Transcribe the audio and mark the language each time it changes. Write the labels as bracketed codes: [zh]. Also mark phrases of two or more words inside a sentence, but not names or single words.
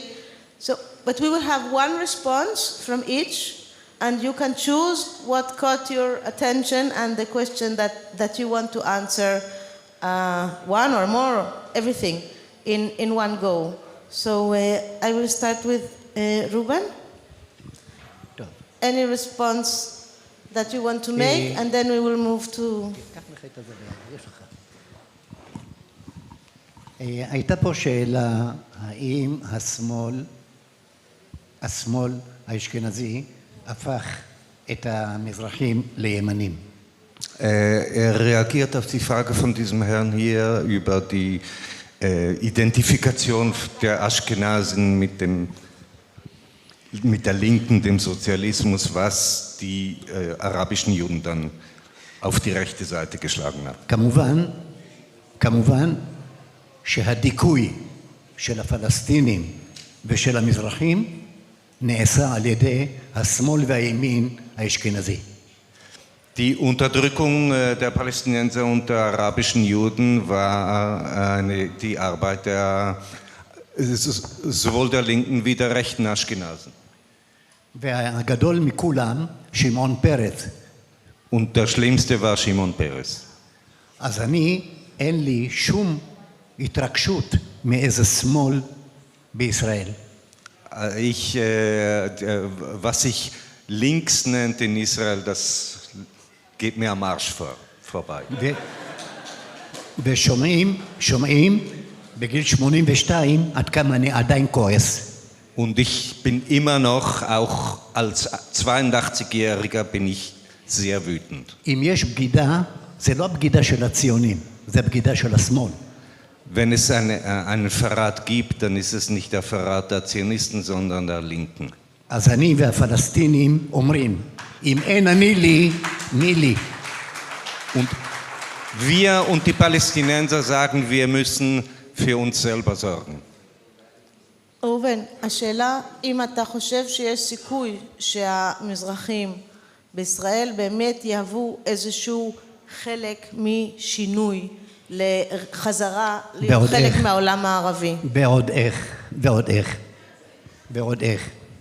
[en] But we will have one response from each, and you can choose what caught your attention and the question that you want to answer, one or more, everything, in one go. So I will start with Reuven. Any response that you want to make, and then we will move to... [he] הייתה פה שאלה, האם השמאל האשכנזי הפך את המזרחים לימנים. [de] Er reagiert auf die Frage von diesem Herrn hier über die Identifikation der Aschkenasen mit der Linken, dem Sozialismus, was die arabischen Juden dann auf die rechte Seite geschlagen hat. [he] כמובן שהדיכוי של הפלסטינים ושל המזרחים נעשה על ידי השמאל והימין האשכנזי. [de] Die Unterdrückung der Palästinenser und der arabischen Juden war die Arbeit sowohl der Linken wie der rechten Aschkenasen. [he] והגדול מכולם, שמעון פרס. [de] Und der schlimmste war Shimon Peres. [he] אז אני, אין לי שום התרגשות מאיזה שמאל בישראל. [de] Was sich links nennt in Israel, das geht mir am Arsch vorbei. [he] ושומעים בגיל 82 עד כמה אני עדיין כועס. [de] Und ich bin immer noch, auch als 82-Jähriger bin ich sehr wütend. [he] אם יש בגידה, זה לא הבגידה של הציונים, זה הבגידה של השמאל. [de] Wenn es einen Verrat gibt, dann ist es nicht der Verrat der Zionisten, sondern der Linken. [he] אז אני והפלסטינים אומרים, אם אין אני לי, מי לי? [de] Und wir und die Palästinenser sagen, wir müssen für uns selber sorgen. [he] ראובן, השאלה אם אתה חושב שיש סיכוי שהמזרחים בישראל באמת יהוו איזשהו חלק משינוי לחזרה להיות חלק מהעולם הערבי. ועוד איך, ועוד איך, ועוד איך.